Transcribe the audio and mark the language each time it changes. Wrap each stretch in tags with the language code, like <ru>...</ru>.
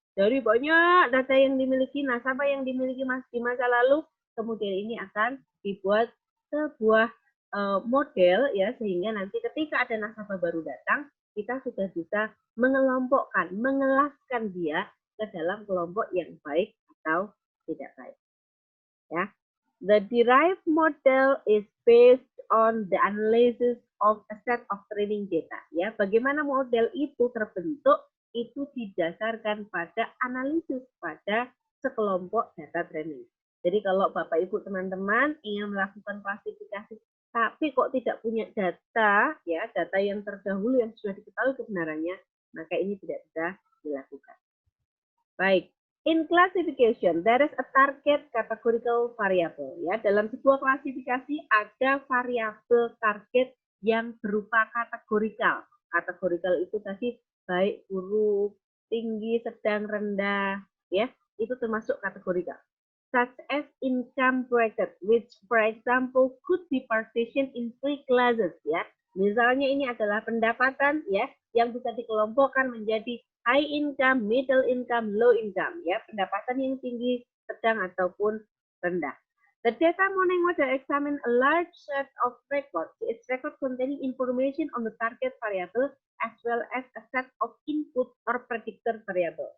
<id>Dari banyak data yang dimiliki, nasabah yang dimiliki di masa lalu, kemudian ini akan dibuat sebuah model, ya, sehingga nanti ketika ada nasabah baru datang, kita sudah bisa mengelompokkan, mengelaskan dia ke dalam kelompok yang baik atau tidak baik. Ya.</id> <en>The derived model is based on the analysis of a set of training data.</en> <id>Ya, bagaimana model itu terbentuk itu didasarkan pada analisis pada sekelompok data training. Jadi kalau Bapak Ibu teman-teman ingin melakukan klasifikasi tapi kok tidak punya data, ya, data yang terdahulu yang sudah diketahui kebenarannya, maka ini tidak bisa dilakukan. Baik.</id> <en>In classification, there is a target categorical variable.</en> <id>Ya, dalam sebuah klasifikasi ada variabel target yang berupa kategorikal. Kategorikal itu tadi baik, buruk, tinggi, sedang, rendah, ya, itu termasuk kategorikal.</id> <en>Such as income bracket, which for example could be partitioned in 3 classes, ya.</en> <id>Misalnya ini adalah pendapatan, ya, yang bisa dikelompokkan menjadi</id> <en>high income, middle income, low income,</en> <id>ya, pendapatan yang tinggi, sedang ataupun rendah.</id> <en>The data mining model examine a large set of records. Its record containing information on the target variable as well as a set of input or predictor variable.</en>